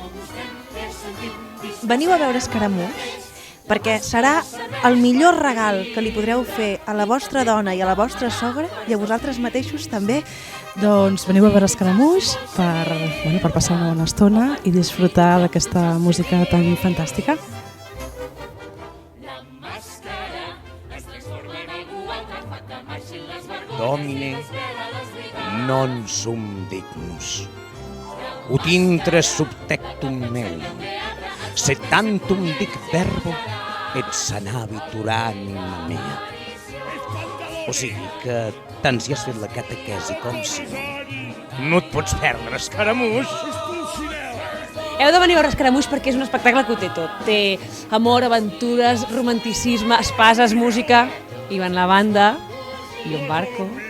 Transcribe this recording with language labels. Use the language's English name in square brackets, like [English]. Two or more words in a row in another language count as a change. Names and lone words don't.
[Catalan] Veniu a veure Escaramuix perquè serà el millor regal que li podreu fer a la vostra dona i a la vostra sogra i a vosaltres mateixos també. Doncs veniu a veure Escaramuix per passar una bona estona i disfrutar d'aquesta música tan fantàstica. [Latin] Domine, non sum dignus, ut intre subtectum meum, sed tantum dic verbo et sanabitur anima mea. [Catalan] O sigui que tant si has fet la catequesi com si no et pots perdre Escaramuix. Heu de venir a veure Escaramuix perquè és un espectacle que ho té tot. Té amor, aventures, romanticisme, espases, música, i van la banda i un barco.